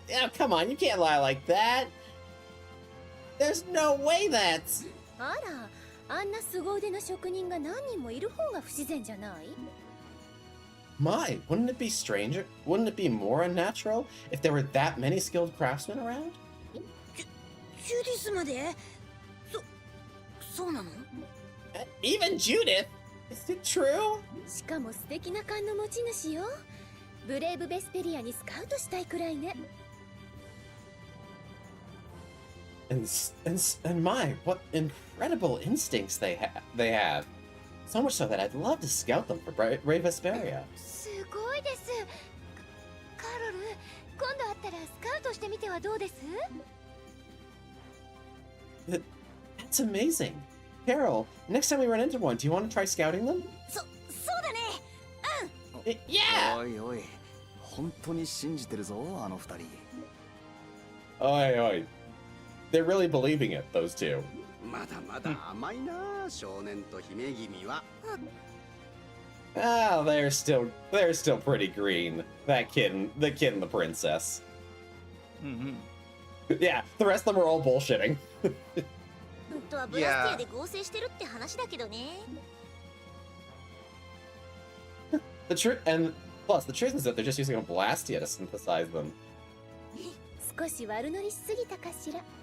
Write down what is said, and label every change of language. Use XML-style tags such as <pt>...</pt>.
<en>Oh, come on, you can't lie like that. There's no way that's...</en> <ja>あら、あんな凄腕の職人が何人もいる方が不自然じゃない？</ja> <en>My, wouldn't it be stranger? Wouldn't it be more unnatural if there were that many skilled craftsmen around?</en> <ja>ジュディスまで？そうなの？</ja> <en>Even Judith? Is it true?</en> <ja>しかも素敵な勘の持ち主よ。ブレイブ・ベスペリアにスカウトしたいくらいね。</ja> <en>And my, what incredible instincts they have. So much so that I'd love to scout them for Brave Vesperia.</en> <ja>すごいです。カロル、今度会ったらスカウトしてみてはどうです？</ja> <en>That's amazing. Carol, next time we run into one, do you want to try scouting them?</en> <ja>そうだね。</ja> <en>Yeah!</en> <ja>おいおい、本当に信じてるぞ、あの二人。</ja> <en>Oi. They're really believing it, those two.</en> <ja>まだまだ甘いな、少年と姫君は。</ja> <en>Ah, they're still pretty green. The kid and the princess. Yeah, the rest of them are all bullshitting.</en> <ja>本当はブラスティアで合成してるって話だけどね。</ja> <en>The truth is that they're just using a Blastia to synthesize them.</en> <ja>少し悪乗りしすぎたかしら。</ja>